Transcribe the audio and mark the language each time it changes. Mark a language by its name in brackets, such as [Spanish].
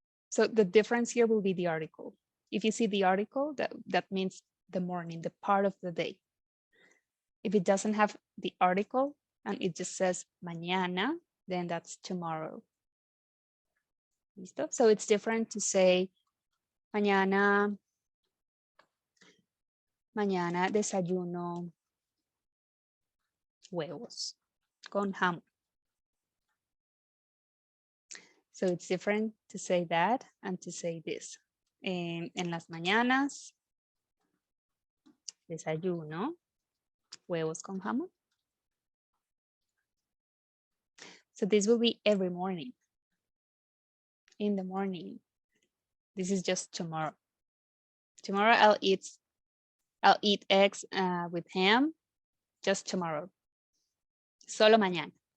[English] So the difference here will be the article. If you see the article, that means the morning, the part of the day. If it doesn't have the article and it just says mañana, then that's tomorrow. [Spanish] ¿Listo? [English] So it's different to say [Spanish] mañana desayuno huevos con jamón. [English] So it's different to say that and to say this. [Spanish] En las mañanas desayuno huevos con jamón. [English] So this will be every morning. In the morning. This is just tomorrow. Tomorrow I'll eat eggs with ham. Just tomorrow. [Spanish] Solo mañana.